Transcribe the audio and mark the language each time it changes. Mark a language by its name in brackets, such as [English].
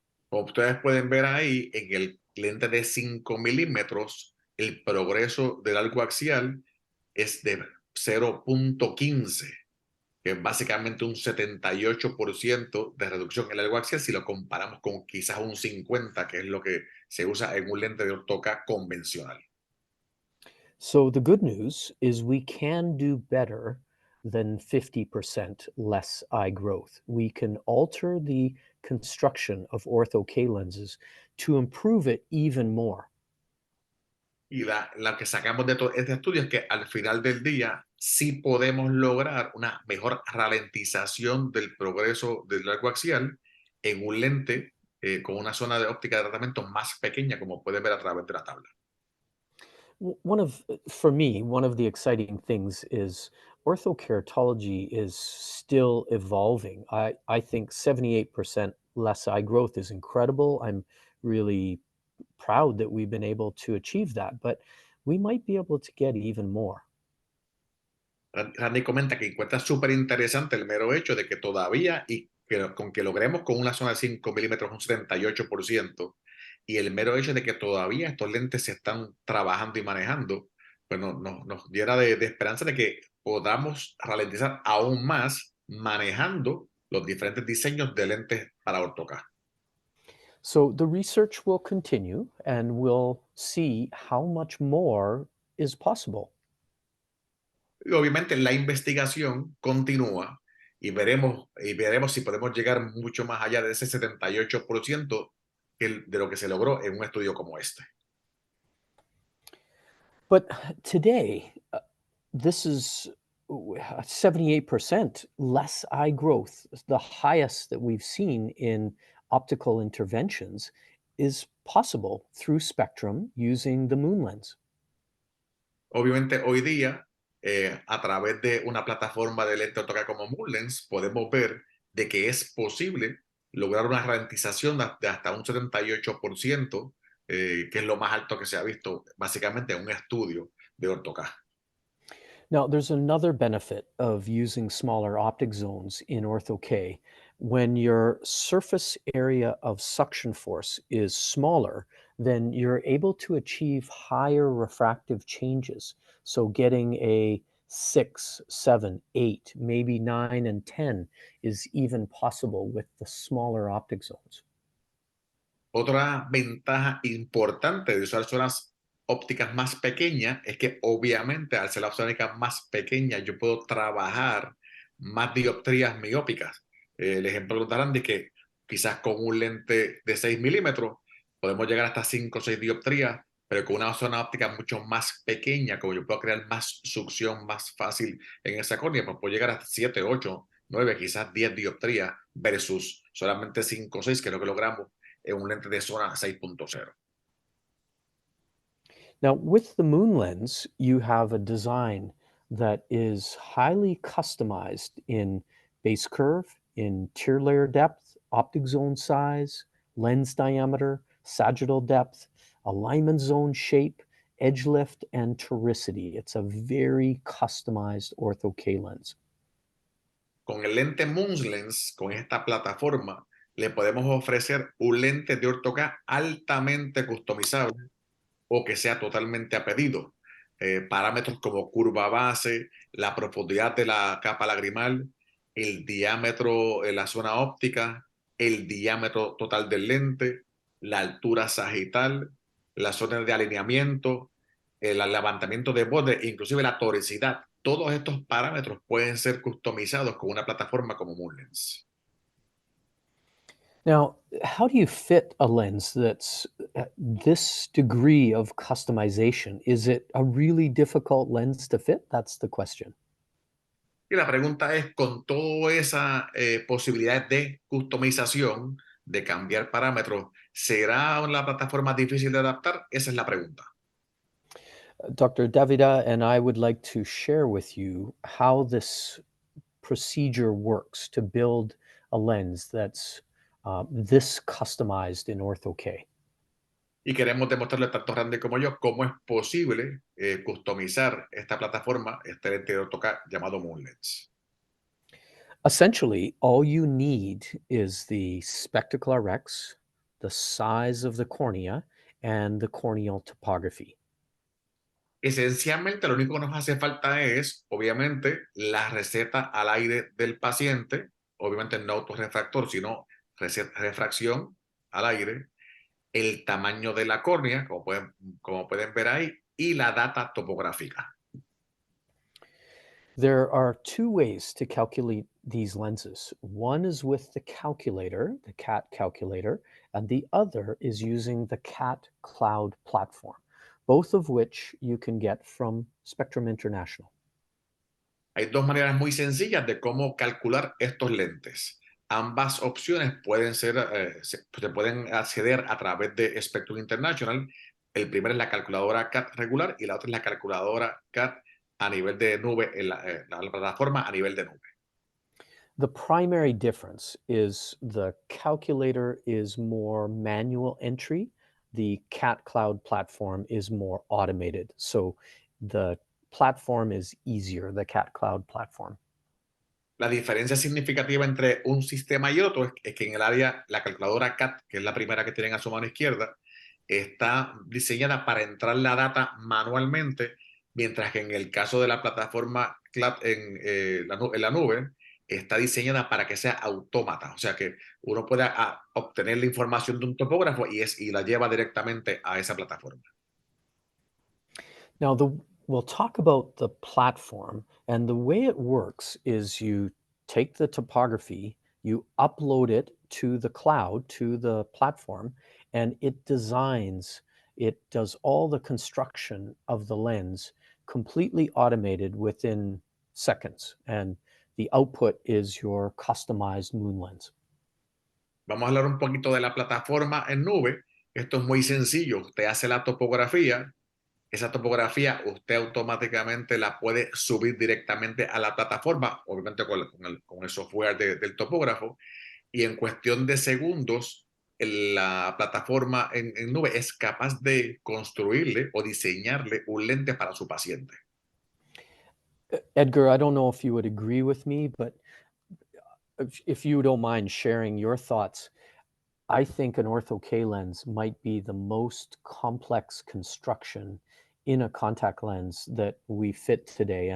[Spanish] Como ustedes pueden ver ahí, en el lente de 5 milímetros, el progreso del arco axial es de 0.15, que es básicamente un 78% de reducción en el largo axial si lo comparamos con quizás un 50%, que es lo que se usa en un lente de Ortho-k convencional. [English] So the good news is we can do better than 50% less eye growth. We can alter the construction of Ortho-k lenses to improve it even more. [Spanish] Y la que sacamos de todo este estudio es que al final del día sí podemos lograr una mejor ralentización del progreso del largo axial en un lente con una zona de óptica de tratamiento más pequeña, como pueden ver a través de la tabla. [English] One of, for me, one of the exciting things is Orthokeratology is still evolving. I think 78% less eye growth is incredible. I'm really proud that we've been able to achieve that, but we might be able to get even more. [Spanish] Randy comenta que encuentra súper interesante el mero hecho de que todavía, y que con que logremos con una zona de 5 milímetros un 78%, y el mero hecho de que todavía estos lentes se están trabajando y manejando, pues nos llena de esperanza de que podamos ralentizar aún más manejando los diferentes diseños de lentes para Ortho-k. [English] So the research will continue and we'll see how much more is possible. [Spanish] Y obviamente la investigación continúa y veremos si podemos llegar mucho más allá de ese 78% de lo que se logró en un estudio como este. [English] But today, this is 78% less eye growth, the highest that we've seen in optical interventions, is possible through spectrum using the Moonlens. [Spanish] Obviamente hoy día, a través de una plataforma de lente Ortho-k como Moonlens, podemos ver de que es posible lograr una ralentización de hasta un 78%, que es lo más alto que se ha visto básicamente en un estudio de Ortho-k. [English] Now, there's another benefit of using smaller optic zones in Ortho-k. When your surface area of suction force is smaller, then you're able to achieve higher refractive changes. So getting a 6, 7, 8, maybe 9 and 10 is even possible with the smaller optic zones. [Spanish] Otra ventaja importante de usar zonas ópticas más pequeñas es que obviamente al ser la zona óptica más pequeña yo puedo trabajar más dioptrías miópicas. El ejemplo que nos darán de que quizás con un lente de 6 milímetros podemos llegar hasta 5 o 6 dioptrías, pero con una zona óptica mucho más pequeña, como yo puedo crear más succión más fácil en esa córnea, pues puedo llegar hasta 7, 8, 9, quizás 10 dioptrías versus solamente 5 o 6, que es lo que logramos en un lente de zona 6.0. [English] Now, with the Moonlens, you have a design that is highly customized in base curve, in tear layer depth, optic zone size, lens diameter, sagittal depth, alignment zone shape, edge lift, and toricity. It's a very customized Ortho-k lens. [Spanish] Con el lente Moonlens, con esta plataforma, le podemos ofrecer un lente de Ortho-k altamente customizable o que sea totalmente a pedido. Parámetros como curva base, la profundidad de la capa lagrimal, el diámetro en la zona óptica, el diámetro total del lente, la altura sagital, las zonas de alineamiento, el levantamiento de borde, inclusive la toricidad. Todos estos parámetros pueden ser customizados con una plataforma como Moonlens. [English] Now, how do you fit a lens that's at this degree of customization? Is it a really difficult lens to fit? That's the question. [Spanish] Y la pregunta es, con toda esa posibilidad de customización, de cambiar parámetros, ¿será la plataforma difícil de adaptar? Esa es la pregunta. [English] Dr. Davida and I would like to share with you how this procedure works to build a lens that's this customized in Ortho-k. [Spanish] Y queremos demostrarle tanto Randy como yo cómo es posible customizar esta plataforma, este lente de AutoCAD llamado Moonlens. [English] Essentially, all you need is the spectacle RX, the size of the cornea, and the corneal topography. [Spanish] Esencialmente, lo único que nos hace falta es, obviamente, la receta al aire del paciente, obviamente no autorrefractor, sino refracción al aire, el tamaño de la córnea, como pueden ver ahí, y la data topográfica. [English] There are two ways to calculate these lenses. One is with the calculator, the CAT calculator, and the other is using the CAT cloud platform, both of which you can get from Spectrum International. [Spanish] Hay dos maneras muy sencillas de cómo calcular estos lentes. Ambas opciones se pueden acceder a través de Spectrum International. El primero es la calculadora CAT regular y la otra es la calculadora CAT a nivel de nube, en la plataforma a nivel de nube. [English] The primary difference is the calculator is more manual entry. The Cat Cloud platform is more automated. So the platform is easier, the Cat Cloud platform. [Spanish] La diferencia significativa entre un sistema y otro es que en el área, la calculadora CAT, que es la primera que tienen a su mano izquierda, está diseñada para entrar la data manualmente, mientras que en el caso de la plataforma CLAT en la nube, está diseñada para que sea autómata, o sea que uno pueda obtener la información de un topógrafo y la lleva directamente a esa plataforma. [English] Now, we'll talk about the platform, and the way it works is you take the topography, you upload it to the cloud, to the platform, and it does all the construction of the lens completely automated within seconds. And the output is your customized moon lens. [Spanish] Vamos a hablar un poquito de la plataforma en nube. Esto es muy sencillo. Usted hace la topografía. Esa topografía usted automáticamente la puede subir directamente a la plataforma, obviamente con el software del topógrafo, y en cuestión de segundos, la plataforma en nube es capaz de construirle o diseñarle un lente para su paciente. [English] Edgar, I don't know if you would agree with me, but if you don't mind sharing your thoughts, I think an Ortho-k lens might be the most complex construction in a contact lens that we fit today.